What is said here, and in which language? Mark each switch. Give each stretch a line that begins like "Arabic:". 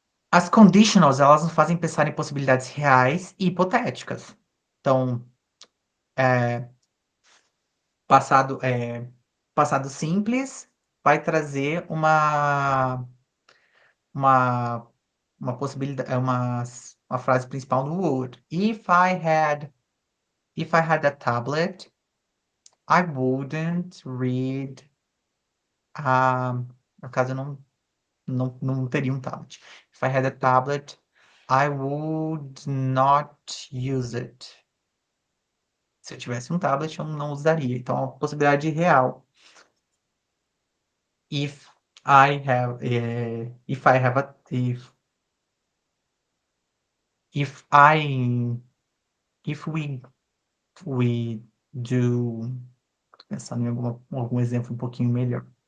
Portuguese: As conditionals, elas nos fazem pensar em possibilidades reais e hipotéticas. Então, eh, passado, passado simples vai trazer uma uma possibilidade, uma frase principal no would.
English: If I had a tablet, I wouldn't read.
Portuguese: No caso, eu não teria um tablet.
English: If I had a tablet, I would not use it.
Portuguese: Se eu tivesse um tablet, eu não usaria. Então, é uma possibilidade real.
English: If I have, if I have a, if I, if we do,
Portuguese: tô pensando em algum exemplo um pouquinho melhor.